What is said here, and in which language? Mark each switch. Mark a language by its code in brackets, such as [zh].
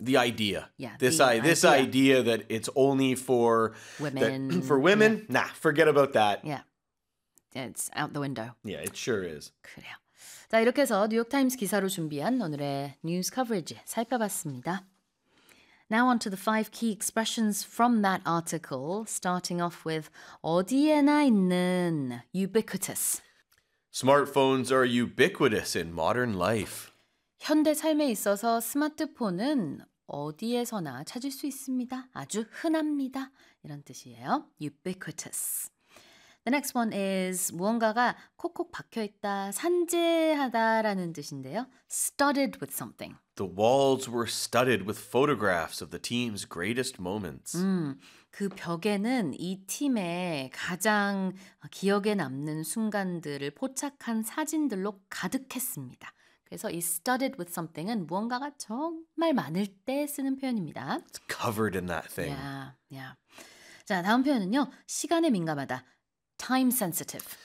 [en] The idea. Yeah. This idea that it's only for women. Nah, forget about that. Yeah. It's out the window. Yeah, it sure is. [ko] 그래요. 자, 이렇게 해서 뉴욕타임스 기사로 준비한 오늘의 뉴스 커버리지 살펴봤습니다. [en] Now on to the five key expressions from that article, starting off with [ko] 어디에나 있는, [en] ubiquitous. Smartphones are ubiquitous in modern life. [ko] 현대 삶에 있어서 스마트폰은 어디에서나 찾을 수 있습니다. 아주 흔합니다. 이런 뜻이에요. Ubiquitous. [en] The next one is [ko] 무언가가 콕콕 박혀있다, 산재하다라는 뜻인데요. [en] Studded with something. The walls were studded with photographs of the team's greatest moments. [ko] 그 벽에는 이 팀의 가장 기억에 남는 순간들을 포착한 사진들로 가득했습니다. 그래서 이 studded with something은 무언가가 정말 많을 때 쓰는 표현입니다. [en] It's covered in that thing. Yeah, yeah. [ko] 자, 다음 표현은요. 시간에 민감하다. Time sensitive.